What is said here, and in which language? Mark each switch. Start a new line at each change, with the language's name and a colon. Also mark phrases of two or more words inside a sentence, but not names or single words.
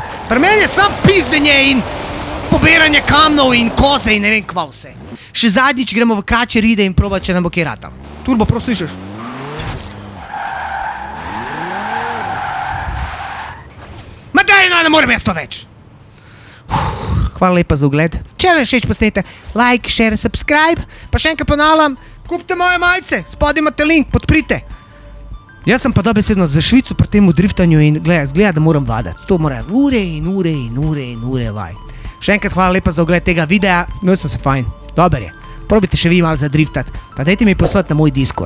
Slovenian: Pri meni je sam pizdenje in pobiranje kamnov in koze in ne vem kva vse. Še zadnjič gremo v kače ride in proba, če nam bo kje ratal. Turbo, prav slišiš? Ma daj, no, ne morem jaz to več. Hvala lepa za ogled. Če vam je všeč, posnete
English: like, share, subscribe.
Slovenian: Pa še enkrat ponavljam, kupite moje majice, spodaj imate link, podprite. Jaz sem pa dobesedno za Švico pri temu driftanju in zgleda, da moram vadati. To mora ure in ure vaj. Še enkrat hvala lepa za ogled tega videa, imel sem se fajn. Dober je. Probite še vi malo zadriftati, pa dajte mi poslati na moj Discord.